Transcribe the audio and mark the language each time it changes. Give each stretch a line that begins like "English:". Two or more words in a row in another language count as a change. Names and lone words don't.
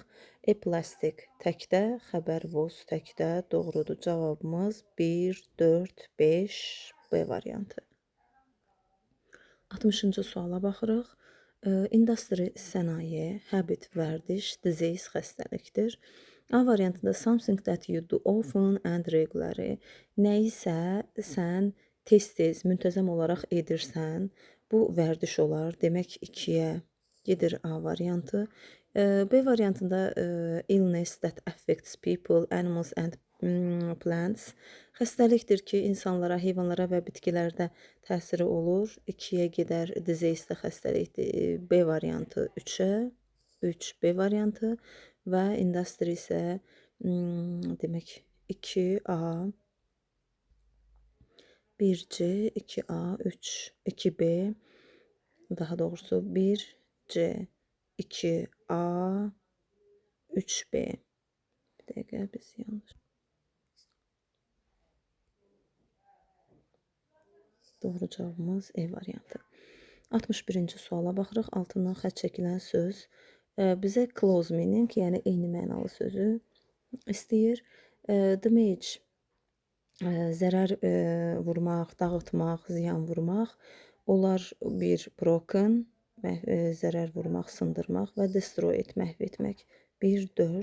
Azerbaijani: Plastik təkdə, xəbər was təkdə doğrudur. Cavabımız 1, 4, 5, B variantı. 60-cı suala baxırıq. Industry sənaye, habit vərdiş, disease xəstəlikdir. A variantında
English: something that you do often and regularly.
Azerbaijani: Nəyisə sən tez-tez, müntəzəm olaraq edirsən, bu vərdiş olar. Demək 2-yə gedir A variantı. B variantında
English: illness that affects people, animals and plants.
Azerbaijani: Xəstəlikdir ki, insanlara, heyvanlara və bitkilərdə təsiri olur. 2-yə gedər, disease də xəstəlikdir. B variantı 3-ə, 3 B variantı və industry isə demək 2A, 1C, 2A, 3, 2B, daha doğrusu 1C, 2A, 3B. Bir dəqiqə, biz yanlış. Doğru cavabımız E variantı. 61-ci suala baxırıq. Altından xətt çəkilən söz bizə
English: close meaning,
Azerbaijani: yəni eyni mənalı sözü istəyir. Damage, zərər vurmaq, dağıtmaq, ziyan vurmaq. Onlar bir broken, zərər vurmaq, sındırmaq və destroy, məhv etmək.